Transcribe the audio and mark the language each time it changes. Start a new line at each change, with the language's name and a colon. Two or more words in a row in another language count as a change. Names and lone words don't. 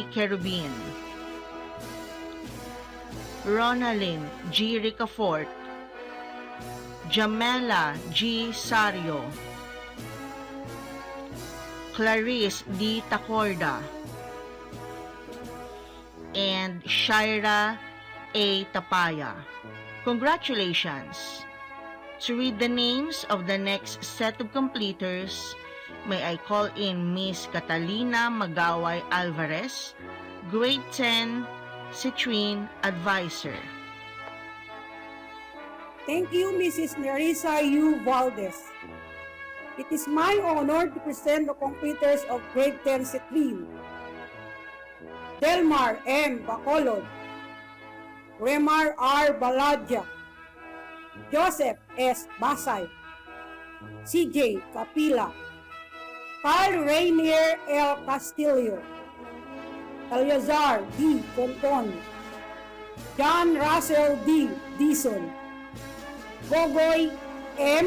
English: Kerubin, Ronalyn G. Ricafort, Jamela G. Sario, Clarice D. Tacorda, and Shaira A. Tapaya. Congratulations! To read the names of the next set of completers, may I call in Miss Catalina Magaway Alvarez, Grade 10, Citrine Advisor. Thank you, Mrs. Nerissa U. Valdez. It is my honor to present the completers of Grade 10 Citrine. Delmar M. Bacolod, Remar R. Baladja, Joseph S. Basay, CJ Capila, Carl Rainier L. Castillo, Eleazar D. Conton, John Russell D. Dison, Gogoy M.